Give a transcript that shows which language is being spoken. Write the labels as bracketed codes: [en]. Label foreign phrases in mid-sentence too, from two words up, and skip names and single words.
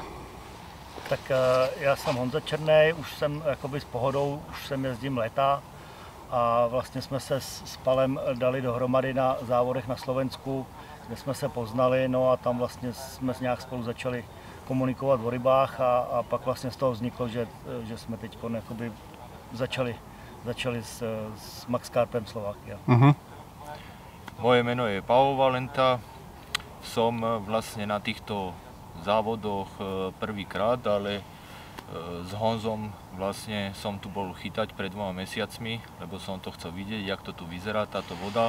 [cs] Tak já jsem Honza Černej, už jsem jakoby s pohodou, už jsem jezdím léta a vlastně jsme se s Palem dali dohromady na závodech na Slovensku, kde jsme se poznali, no a tam vlastně jsme nějak spolu začali komunikovat o rybách a pak vlastně z toho vzniklo, že jsme teď začali s Max Carpem Slovakia. [sk] Moje meno je Pavel Valenta, som vlastne na týchto závodoch prvýkrát, ale s Honzom vlastne som tu bol chytať pred 2 mesiacmi, lebo som to chcel vidieť, jak to tu vyzerá táto voda.